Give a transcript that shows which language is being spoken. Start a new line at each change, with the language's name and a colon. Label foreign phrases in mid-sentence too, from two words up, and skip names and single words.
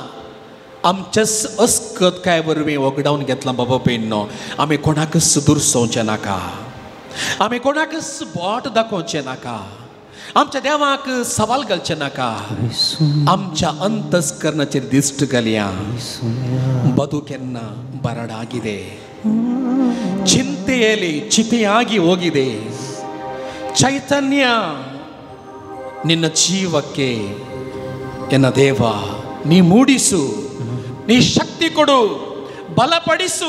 Konkani: आमच्याच अस्कतकाय वरवीं वगडावन घेतलां बाबा भयणो. आमी कोणाकच दुरसोवचें नाका. आमी कोणाकच बोट दाखोवचें नाका. आमच्या देवाक सवाल घालचे नाका. आमच्या अंतस्करणाचेर दिश्ट घालया.
Kannada: ಬದುಕು ಕೆನ್ನ ಬರಡಾಗಿದೆ. ಚಿಂತೆಯಲ್ಲಿ ಚಿತೆಯಾಗಿ ಹೋಗಿದೆ. ಚೈತನ್ಯ ನಿನ್ನ ಜೀವಕ್ಕೆ ಎನ್ನ ದೇವ ನೀ ಮೂಡಿಸು, ನೀ ಶಕ್ತಿ ಕೊಡು, ಬಲಪಡಿಸು.